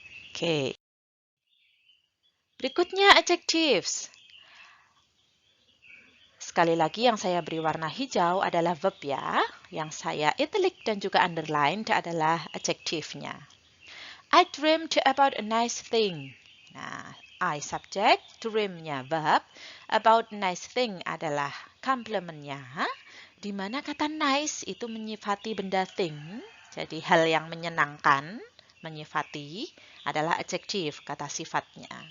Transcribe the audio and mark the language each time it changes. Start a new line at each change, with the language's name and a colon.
Indonesian: Oke. Berikutnya adjectives. Sekali lagi yang saya beri warna hijau adalah verb ya. Yang saya italic dan juga underline adalah adjektifnya.
English: I dreamed about a nice thing.
Indonesian: Nah, I subject, dream-nya verb, about nice thing adalah komplementnya, di mana kata nice itu menyifati benda thing, jadi hal yang menyenangkan, menyifati adalah adjektif, kata sifatnya.